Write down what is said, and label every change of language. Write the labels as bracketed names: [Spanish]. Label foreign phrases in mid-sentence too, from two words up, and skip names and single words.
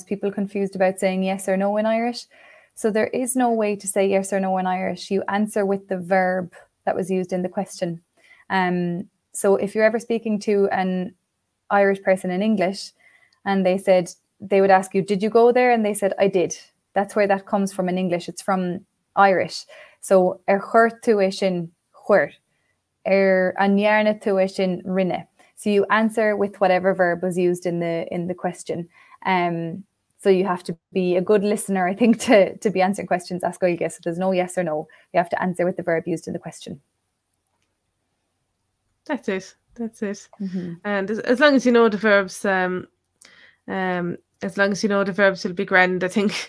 [English] People confused about saying yes or no in Irish. So there is no way to say yes or no in Irish. You answer with the verb that was used in the question. So if you're ever speaking to an Irish person in English and they would ask you, did you go there? And they said, I did. That's where that comes from in English. It's from Irish. [Irish] So chuir tú é sin chuir, an dhearna tú é sin rinne. [English] So you answer with whatever verb was used in the question. So you have to be a good listener, I think, to be answering questions. [Irish] Ask Gaeilge. [English] So there's no yes or no. You have to answer with the verb used in the question. That's it. And as long as you know the verbs, it'll be grand, I think.